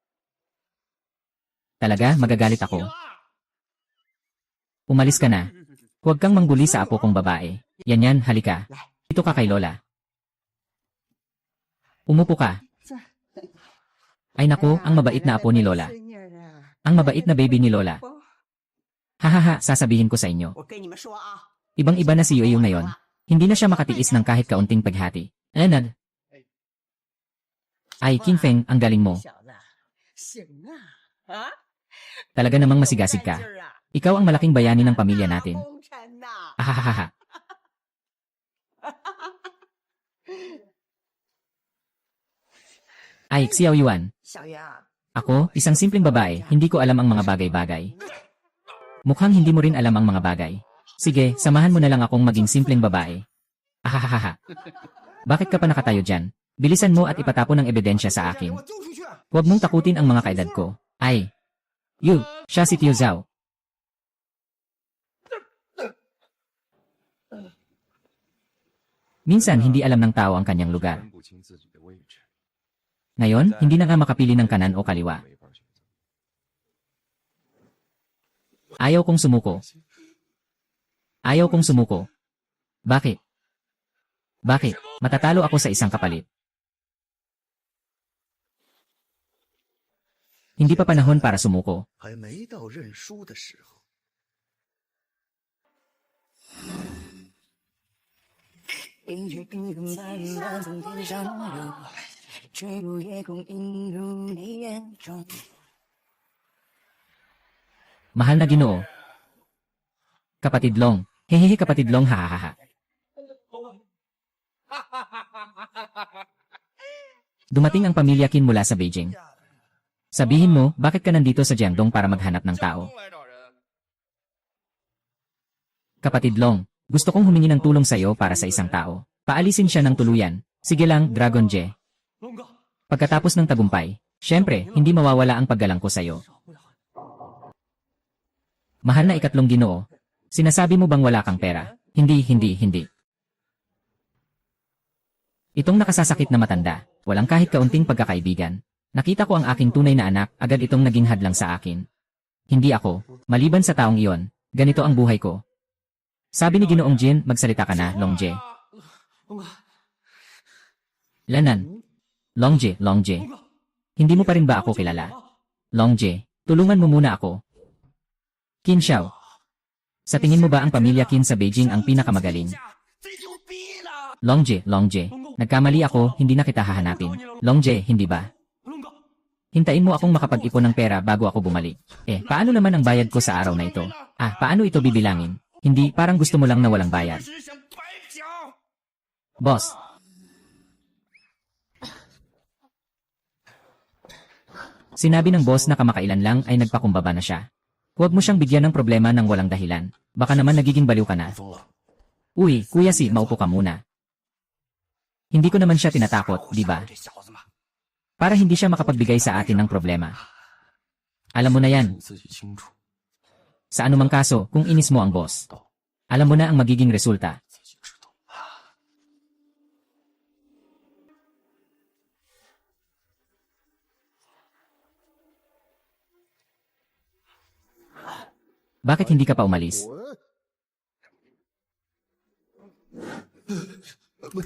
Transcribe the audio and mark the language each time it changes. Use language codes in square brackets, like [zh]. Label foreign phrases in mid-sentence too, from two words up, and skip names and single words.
[tl] Talaga, magagalit ako. Umalis ka na. Huwag kang mangguli sa apo kong babae. Yan, halika. Dito ka kay Lola. Umupo ka. Ay naku, ang mabait na apo ni Lola. Ang mabait na baby ni Lola. Hahaha, sasabihin ko sa inyo. [zh] 我跟你们说啊， [tl] Ibang-iba na si Yuyu ngayon. Hindi na siya makatiis ng kahit kaunting paghati. Leonard. Ay, King Feng, ang galing mo. [zh] 小子，行啊，啊， [tl] Talaga namang masigasig ka. [zh] 带劲儿啊， [tl] Ikaw ang malaking bayani ng pamilya natin. [zh] 功臣呐， Ahahaha. [tl] Ay, Xiao Yuan. [zh] 小袁啊， [tl] Ako, isang simpleng babae, hindi ko alam ang mga bagay-bagay. Mukhang hindi mo rin alam ang mga bagay. Sige, samahan mo na lang akong maging simpleng babae. Ahahaha. Bakit ka pa nakatayo dyan? Bilisan mo at ipatapon ang ebidensya sa akin. [zh] 我揪出去。 [tl] Huwag mong takutin ang mga kaedad ko. Ay. Yu, siya si Tio Zhao. Minsan hindi alam ng tao ang kanyang lugar. [zh] 分不清自己的位置， [tl] Ngayon, hindi na nga makapili ng kanan o kaliwa. [zh] 没法选择。 [tl] Ayaw kong sumuko. Ayaw kong sumuko. Bakit? Bakit? Matatalo ako sa isang kapalit. Hindi pa panahon para sumuko. [zh] 还没到认输的时候。一曲一个慢慢从天上流，坠入夜空，映入你眼中。 [tl] Mahal na Ginoo. Kapatid Long. Hehehe kapatid Long hahaha. Dumating ang pamilya Qin mula sa Beijing. Sabihin mo, bakit ka nandito sa Jiangdong para maghanap ng tao? Kapatid Long, gusto kong humingi ng tulong sa iyo para sa isang tao. Paalisin siya ng tuluyan. Sige lang, Dragon Je. [zh] 龙哥， [tl] Pagkatapos ng tagumpay, syempre, hindi mawawala ang paggalang ko sa iyo. Mahal na ikatlong Ginoo. Sinasabi mo bang wala kang pera? Hindi. Itong nakasasakit na matanda, walang kahit kaunting pagkakaibigan. Nakita ko ang aking tunay na anak, agad itong naging hadlang sa akin. Hindi ako, maliban sa taong iyon, ganito ang buhay ko. Sabi ni Ginoong Jin, magsalita ka na, Longje. [zh] 龙哥， [tl] Lanan. Longje. Hindi mo pa rin ba ako kilala? Longje, tulungan mo muna ako. Qin Xiao. Sa tingin mo ba ang pamilya Qin sa Beijing ang pinakamagaling? [zh] 贼牛逼呢！ [tl] Longje. Nagkamali ako, hindi na kita hahanapin. Longje, hindi ba? [zh] 龙哥， [tl] Hintayin mo akong makapag-ipon ng pera bago ako bumalik. Paano naman ang bayad ko sa araw na ito? Paano ito bibilangin? Hindi, parang gusto mo lang na walang bayad. [zh] 只想白讲。 [tl] Boss. Sinabi ng boss na kamakailan lang ay nagpakumbaba na siya. Huwag mo siyang bigyan ng problema ng walang dahilan. Baka naman nagiging baliw ka na. [zh] 疯了， [tl] Uy, Kuya Si, maupo ka muna. Hindi ko naman siya tinatakot, di ba? [zh] 这小子嘛， [tl] Para hindi siya makapagbigay sa atin ng problema. Alam mo na yan. [zh] 你自己清楚， [tl] Sa anumang kaso, kung inis mo ang boss, alam mo na ang magiging resulta. [zh] 自己知道。 [tl] Bakit hindi ka pa umalis? [zh] 我